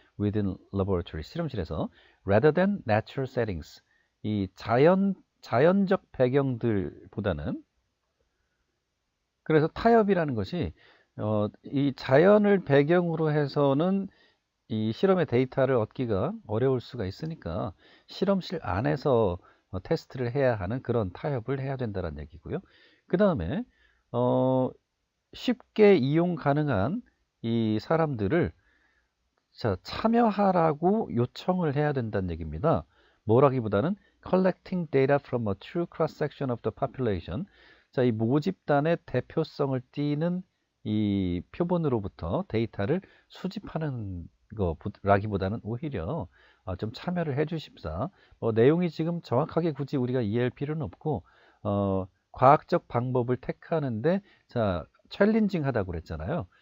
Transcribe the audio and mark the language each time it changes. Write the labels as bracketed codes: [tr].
[en] within laboratory, [ko] 실험실에서 [en] rather than natural settings, [ko] 이 자연적 배경들보다는 그래서 타협이라는 것이 이 자연을 배경으로 해서는 이 실험의 데이터를 얻기가 어려울 수가 있으니까 실험실 안에서 테스트를 해야 하는 그런 타협을 해야 된다는 얘기고요. 그 다음에 쉽게 이용 가능한 이 사람들을 자, 참여하라고 요청을 해야 된다는 얘기입니다. 뭐라기보다는 [en] collecting data from a true cross-section of the population. [ko] 자, 이 모집단의 대표성을 띠는 이 표본으로부터 데이터를 수집하는 거라기보다는 오히려 좀 참여를 해 주십사. 내용이 지금 정확하게 굳이 우리가 이해할 필요는 없고 과학적 방법을 택하는데 자, 챌린징 하다고 그랬잖아요.